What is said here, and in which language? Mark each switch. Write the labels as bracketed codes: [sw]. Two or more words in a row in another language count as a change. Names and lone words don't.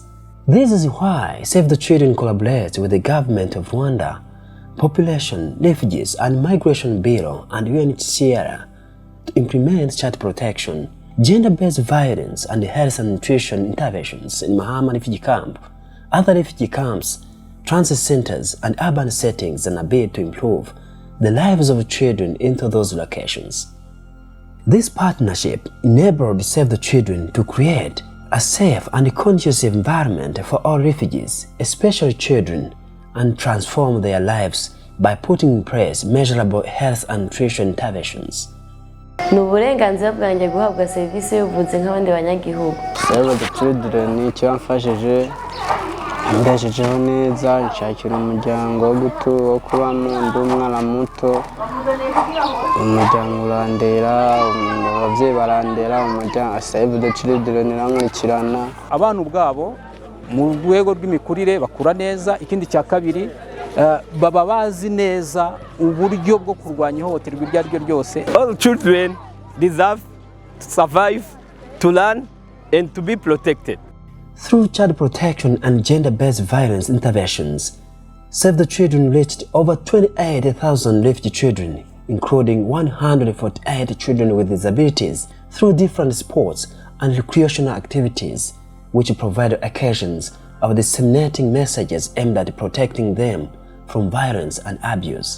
[en] This is why Save the Children collaborates with the government of Rwanda, Population, Refugees, and Migration Bureau, and UNHCR to implement child protection, gender-based violence, and health and nutrition interventions in Mahama refugee camp, other refugee camps, transit centers, and urban settings in a bid to improve the lives of children into those locations. This partnership enabled Save the Children to create a safe and conducive environment for all refugees, especially children, and transform their lives by putting in place measurable health and nutrition interventions. [rw] Nuburenganzira bwanjye guhabwa service y'ubuvuzi nk'abandi banyagihugu. [rn] Save the Children cyamfashije ndashijeho neza nshakira umuryango wo kubamo ndi umwana muto, umuryango urandera, abavyeyi barandera, umuryango Save the Children irankurikirana. [rw] Abantu ubwabo mu rwego rw'imikurire bakura neza. Ikindi cya kabiri baba bazi neza uburyo bwo kurwanya ihohoterwa iryo ari ryo ryose. [en] All children deserve to survive, to learn, and to be protected. Through child protection and gender-based violence interventions, Save the Children reached over 28,000 refugee children, including 148 children with disabilities, through different sports and recreational activities, which provide occasions of disseminating messages aimed at protecting them from violence and abuse.